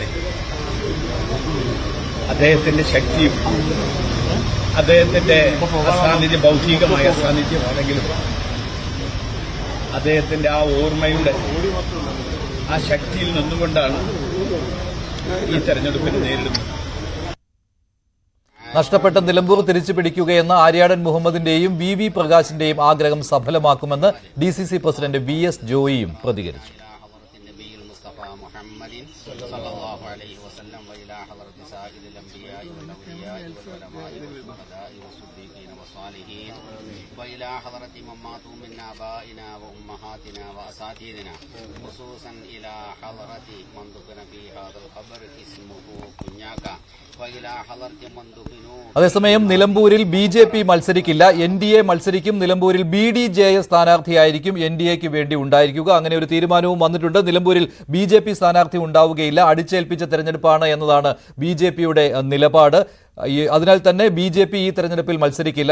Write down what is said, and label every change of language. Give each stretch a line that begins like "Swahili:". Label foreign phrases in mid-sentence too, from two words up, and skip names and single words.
Malayalam: അദ്ദേഹത്തിന്റെ ശക്തിയും അദ്ദേഹത്തിന്റെ അസാന്നിധ്യം ഭൗതികമായ അസാന്നിധ്യമാണെങ്കിലും അദ്ദേഹത്തിന്റെ ആ ഓർമ്മയുടെ ആ ശക്തിയിൽ നിന്നുകൊണ്ടാണ് ഈ തെരഞ്ഞെടുപ്പിനെ നേരിടുന്നത്. നഷ്ടപ്പെട്ട നിലമ്പൂർ തിരിച്ചു പിടിക്കുകയെന്ന ആര്യാടൻ മുഹമ്മദിന്റെയും VV പ്രകാശിന്റെയും ആഗ്രഹം സഫലമാക്കുമെന്ന് DCC പ്രസിഡന്റ് VS ജോയിയും പ്രതികരിച്ചു.
Arabic: وإلى حضرة من ماتوا من آبائنا وأمهاتنا وأساتذتنا خصوصا إلى حضرة من دفن في هذا القبر اسمه كنياكا وإلى حضرة من دفنوا.
Malayalam: അതേസമയം നിലമ്പൂരിൽ BJP മത്സരിക്കില്ല, NDA മത്സരിക്കും. നിലമ്പൂരിൽ BDJS സ്ഥാനാർത്ഥിയായിരിക്കും NDAക്ക് വേണ്ടി ഉണ്ടായിരിക്കുക. അങ്ങനെ ഒരു തീരുമാനവും വന്നിട്ടുണ്ട്. നിലമ്പൂരിൽ BJP സ്ഥാനാർത്ഥി ഉണ്ടാവുകയില്ല, അടിച്ചേൽപ്പിച്ച തെരഞ്ഞെടുപ്പാണ് എന്നതാണ് BJPയുടെ നിലപാട്. അതിനാൽ തന്നെ BJP ഈ തെരഞ്ഞെടുപ്പിൽ മത്സരിക്കില്ല.